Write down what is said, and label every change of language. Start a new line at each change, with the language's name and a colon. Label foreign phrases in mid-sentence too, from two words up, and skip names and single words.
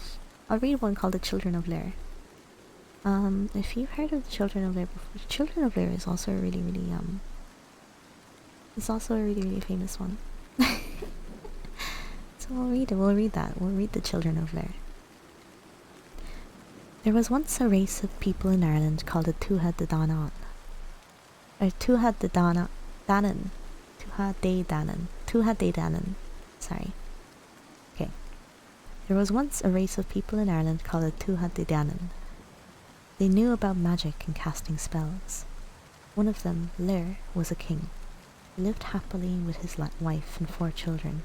English: I'll read one called The Children of Lair. If you've heard of The Children of Lair before, The Children of Lair is also a really, really, it's also a really, really famous one. So we'll read it, we'll read that. We'll read The Children of Lair. There was once a race of people in Ireland called the Tuatha De Danann. Or Tuatha De Danann. Tuatha De Danann. Sorry. Okay. There was once a race of people in Ireland called the Tuatha De Danann. They knew about magic and casting spells. One of them, Lair, was a king. He lived happily with his wife and 4 children.